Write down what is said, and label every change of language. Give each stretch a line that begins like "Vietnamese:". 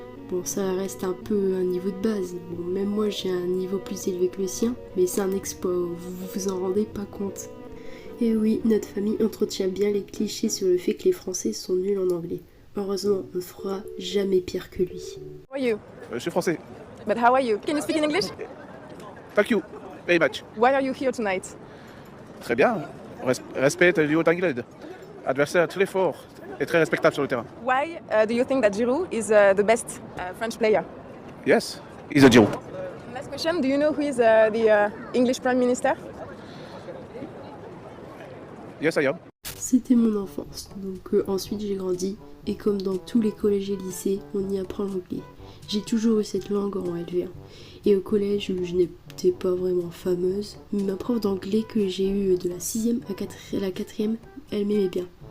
French: Bon, ça reste un peu un niveau de base, bon, même moi j'ai un niveau plus élevé que le sien, mais c'est un exploit, vous vous en rendez pas compte. Et oui, notre famille entretient bien les clichés sur le fait que les Français sont nuls en anglais. Heureusement, on ne fera jamais pire que lui.
English: How are you?
French: Je suis français.
English: But how are you? Can you speak in English? Thank you very much. Why are you here tonight?
French: Très bien. Respect du haut anglais. Adversaire très fort et très respectable sur le terrain.
English: Why do you think that Giroud is the best French player? Yes, he's a Giroud. Last question, do you know who is the English Prime Minister? Yes, I am.
French: C'était mon enfance, donc ensuite j'ai grandi, et comme dans tous les collèges et lycées, on y apprend l'anglais. J'ai toujours eu cette langue en LV1. Et au collège, je n'étais pas vraiment fameuse, mais ma prof d'anglais que j'ai eue de la 6e à la 4e, elle m'aimait bien.